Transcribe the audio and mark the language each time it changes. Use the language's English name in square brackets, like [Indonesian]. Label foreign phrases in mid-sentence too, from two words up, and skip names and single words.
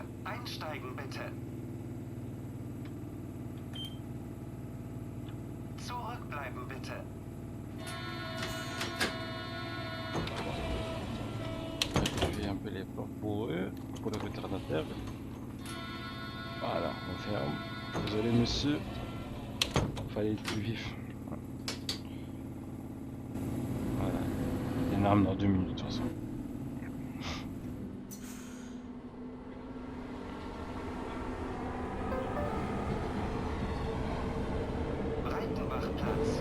[German] Einsteigen bitte. Zurückbleiben bitte. [French] Vérifier un peu les portes pour eux, pour le retardataire. Voilà, on ferme. Désolé monsieur, fallait être plus vif. Voilà, une arme dans 2 minutes de toute façon. Breitenbachplatz.